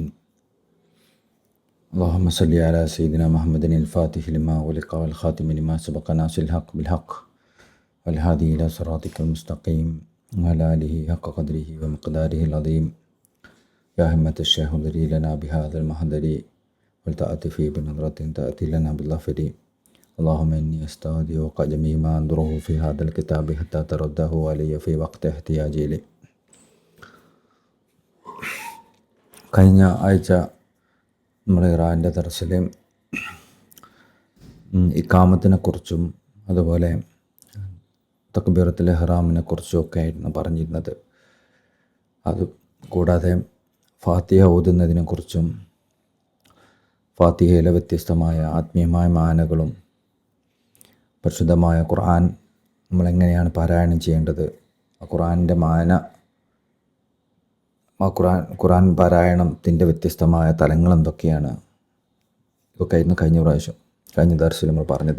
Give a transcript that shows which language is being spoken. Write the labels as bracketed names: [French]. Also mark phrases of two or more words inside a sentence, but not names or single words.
[Arabic] اللهم صل على سيدنا محمد الفاتح لما أغلق والخاتم لما سبق ناصر الحق بالحق والهادي إلى صراطك المستقيم وعلى آله حق قدره ومقداره العظيم. يا همة الشيخ اضري لنا بهذا المحضر ولتأتي بنظرة تأتي لنا بالظفر. اللهم إني أستودعك جميع ما أنظره في هذا الكتاب حتى ترده علي في وقت احتياجي إليه. [Malayalam] കഴിഞ്ഞ ആഴ്ച നമ്മൾ ഇറാൻ്റെ ദർസിൽ ഇഖാമത്തിനെ കുറിച്ചും അതുപോലെ തക്ബീറത്തുൽ ഇഹ്റാമിനെ കുറിച്ചും ഒക്കെ ആയിരുന്നു പറഞ്ഞിരുന്നത്. അത് കൂടാതെ ഫാത്തിഹ ഓതുന്നതിനെക്കുറിച്ചും ഫാത്തിഹയിലെ വ്യത്യസ്തമായ ആത്മീയമായ മാനകളും പരിശുദ്ധമായ ഖുർആൻ നമ്മളെങ്ങനെയാണ് പാരായണം ചെയ്യേണ്ടത്, ആ ഖുർആനിൻ്റെ മാന, ആ ഖുർആൻ പാരായണത്തിൻ്റെ വ്യത്യസ്തമായ തലങ്ങൾ എന്തൊക്കെയാണ്, ഇതൊക്കെ ആയിരുന്നു കഴിഞ്ഞ ദർസിൽ നമ്മൾ പറഞ്ഞത്.